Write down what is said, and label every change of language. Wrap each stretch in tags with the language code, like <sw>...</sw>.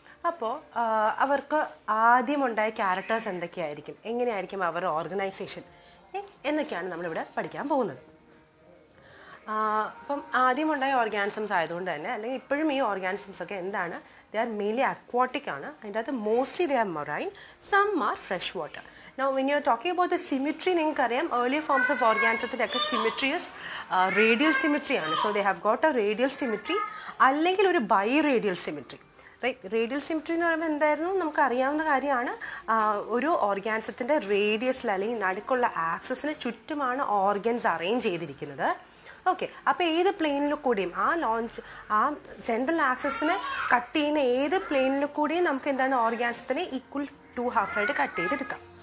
<ml>അപ്പോൾ അവർക്ക് ആദ്യമുണ്ടായ ക്യാരക്ടേഴ്സ് എന്തൊക്കെയായിരിക്കും, എങ്ങനെയായിരിക്കും അവരുടെ ഓർഗനൈസേഷൻ എന്നൊക്കെയാണ് നമ്മളിവിടെ പഠിക്കാൻ പോകുന്നത്. അപ്പം ആദ്യമുണ്ടായ ഓർഗാനിസംസ് ആയതുകൊണ്ട് തന്നെ, അല്ലെങ്കിൽ ഇപ്പോഴും ഈ ഓർഗാനിസംസ് ഒക്കെ എന്താണ്,</ml> <en>they are mainly aquatic</en> <ml>ആണ്. അതിൻ്റെ അകത്ത്</ml> <en>Mostly they are marine, some are fresh water. Now when you are talking about the symmetry,</en> <ml>നിങ്ങൾക്കറിയാം</ml> <en>earlier forms of organismത്തിൻ്റെ ഒക്കെ symmetry is radial symmetry ആണ്. So they have got a radial symmetry</en> <ml>അല്ലെങ്കിൽ ഒരു</ml> <en>biradial symmetry.</en> <ml>Right, radial symmetry എന്ന് പറയുമ്പോൾ എന്തായിരുന്നു നമുക്ക് അറിയാവുന്ന കാര്യമാണ്. ഒരു ഓർഗാനിസത്തിൻ്റെ റേഡിയസിൽ അല്ലെങ്കിൽ നടുക്കുള്ള ആക്സസിന് ചുറ്റുമാണ് ഓർഗൻസ് അറേഞ്ച് ചെയ്തിരിക്കുന്നത്. ഓക്കെ, അപ്പോൾ ഏത് പ്ലെയിനിൽ കൂടിയും ആ സെൻട്രൽ ആക്സസിനെ കട്ട് ചെയ്യുന്ന ഏത് പ്ലെയിനിൽ കൂടിയും നമുക്ക് എന്താണ് ഓർഗാനിസത്തിനെ ഈക്വൽ 2 halves ആയിട്ട് കട്ട് ചെയ്തെടുക്കാം.</ml>